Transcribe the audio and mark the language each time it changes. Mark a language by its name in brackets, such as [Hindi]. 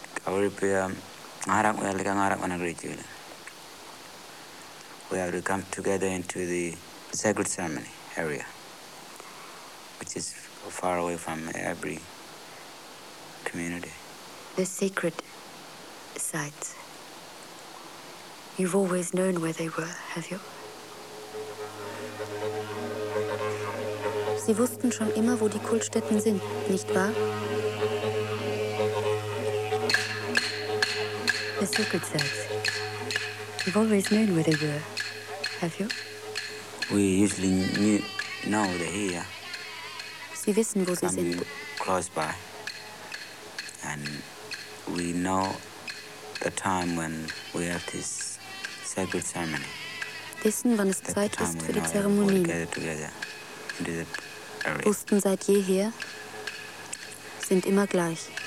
[English] We have to come together into the sacred ceremony area, which is far away from every community. The sacred sites. You've always known where they were, have you? [German] Sie wussten schon immer, wo die Kultstätten sind, nicht wahr? [English] The sacred sites. You've always known where they were. Have you? We usually know they're here. [German] Sie wissen, wo sie sind. [English] Close by. And we know the time when we have this sacred ceremony. [German] Wissen, wann es Zeit ist für die Zeremonie. [English] We gather together in this area. [German] Wussten seit jeher, sind immer gleich.